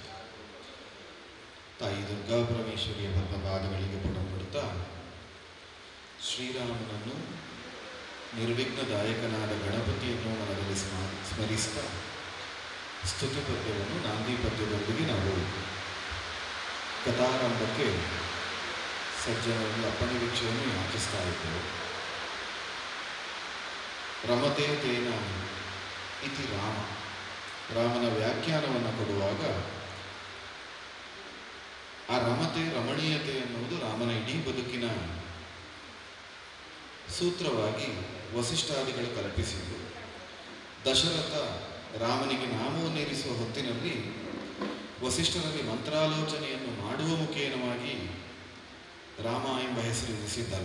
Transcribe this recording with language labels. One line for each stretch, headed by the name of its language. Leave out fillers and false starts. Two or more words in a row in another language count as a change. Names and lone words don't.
Kannada: ತಾಯಿ ದುರ್ಗಾ ಪರಮೇಶ್ವರಿಯ ಪಾದಗಳಿಗೆ ಪುಟಪಡುತ್ತಾ ಶ್ರೀರಾಮನನ್ನು ನಿರ್ವಿಘ್ನದಾಯಕನಾದ ಗಣಪತಿಯನ್ನು ಮನದಲ್ಲಿ ಸ್ಮರಿಸ್ತಾ ಸ್ತುತಿ ಪದ್ಯವನ್ನು ನಾಂದಿ ಪದ್ಯದೊಂದಿಗೆ ನಾವು ಕಥಾರಂಭಕ್ಕೆ ಸಜ್ಜನರಲ್ಲಿ ಅಪ್ಪಣೆ ವೀಕ್ಷೆಯನ್ನು ಯಾಚಿಸ್ತಾ ಇದ್ದೇವೆ.
Sanskrit: ರಮತೆ ತೇನ ಇತಿ ರಾಮ,
Kannada: ರಾಮನ ವ್ಯಾಖ್ಯಾನವನ್ನು ಕೊಡುವಾಗ ಆ ರಮತೆ ರಮಣೀಯತೆ ಎನ್ನುವುದು ರಾಮನ ಇಡೀ ಬದುಕಿನ ಸೂತ್ರವಾಗಿ ವಸಿಷ್ಠಾದಿಗಳು ಕಲ್ಪಿಸಿದ್ದು. ದಶರಥ ರಾಮನಿಗೆ ನಾಮವನ್ನೇರಿಸುವ ಹೊತ್ತಿನಲ್ಲಿ ವಸಿಷ್ಠರಲ್ಲಿ ಮಂತ್ರಾಲೋಚನೆಯನ್ನು ಮಾಡುವ ಮುಖೇನವಾಗಿ ರಾಮ ಎಂಬ ಹೆಸರು ಇರಿಸಿದ್ದಲ್ಲ.